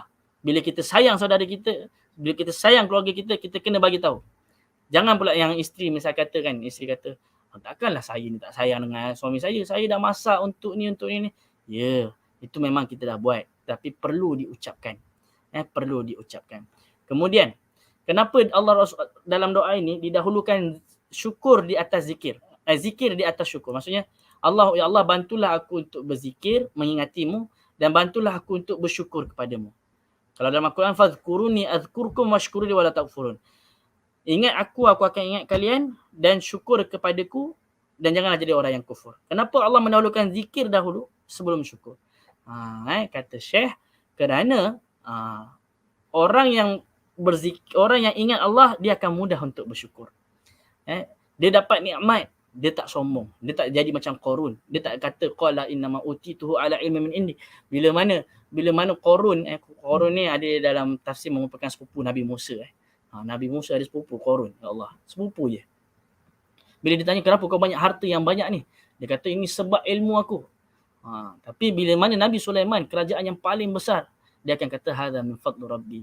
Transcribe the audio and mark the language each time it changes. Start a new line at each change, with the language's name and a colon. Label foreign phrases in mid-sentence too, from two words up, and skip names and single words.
Malay: Bila kita sayang saudara kita, bila kita sayang keluarga kita, kita kena bagi tahu. Jangan pula yang isteri misal kata kan, isteri kata, takkanlah saya ni tak sayang dengan suami saya dah masak untuk ni. Ya, itu memang kita dah buat. Tapi perlu diucapkan. Perlu diucapkan. Kemudian, Kenapa Allah dalam doa ini didahulukan syukur di atas zikir? Zikir di atas syukur. Maksudnya Allah, ya Allah, bantulah aku untuk berzikir, mengingatimu, dan bantulah aku untuk bersyukur kepadamu. Kalau dalam Al-Quran,
Arabic: فاذكروني أذكركم واشكروني ولا تكفرون.
Malay: Ingat aku akan ingat kalian, dan syukur kepadaku, dan janganlah jadi orang yang kufur. Kenapa Allah mendahulukan zikir dahulu sebelum syukur? Kata Syekh, kerana orang yang orang yang ingat Allah, dia akan mudah untuk bersyukur. Dia dapat nikmat, dia tak sombong, dia tak jadi macam Qarun. Dia tak kata
Arabic: قال إنما أوتيته على علم من عندي.
Malay: Bila mana Qarun ni ada dalam tafsir merupakan sepupu Nabi Musa. Nabi Musa ada sepupu Qarun, ya Allah, sepupu je. Bila ditanya kenapa kau banyak harta yang banyak ni, dia kata ini sebab ilmu aku. Tapi bila mana Nabi Sulaiman, kerajaan yang paling besar, dia akan kata
Arabic: هذا من فضل ربي.